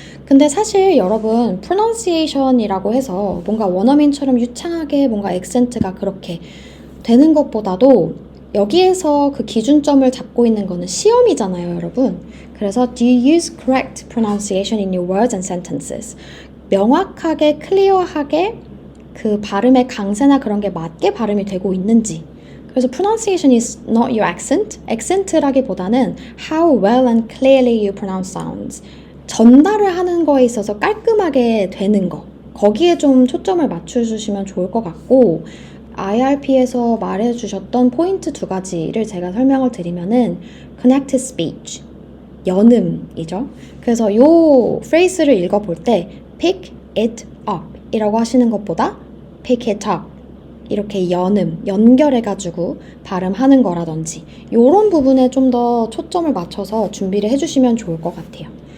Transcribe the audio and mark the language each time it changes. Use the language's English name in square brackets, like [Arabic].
[Korean] 근데 사실 여러분 pronunciation이라고 해서 뭔가 원어민처럼 유창하게 뭔가 액센트가 그렇게 되는 것보다도 여기에서 그 기준점을 잡고 있는 거는 시험이잖아요, 여러분. 그래서 [English] do you use correct pronunciation in your words and sentences? [Korean] 명확하게, 클리어하게 그 발음의 강세나 그런 게 맞게 발음이 되고 있는지. 그래서 [English] pronunciation is not your accent. [Korean] accent라기보다는 [English] how well and clearly you pronounce sounds. [Korean] 전달을 하는 거에 있어서 깔끔하게 되는 거. 거기에 좀 초점을 맞춰주시면 좋을 것 같고, IRP에서 말해주셨던 포인트 2가지를 제가 설명을 드리면은 connected speech, 연음이죠. 그래서 요 phrase를 읽어볼 때 [English] pick it up [Korean] 이라고 하시는 것보다 pick it up 이렇게 연결해가지고 발음하는 거라든지 요런 부분에 좀 더 초점을 맞춰서 준비를 해주시면 좋을 것 같아요.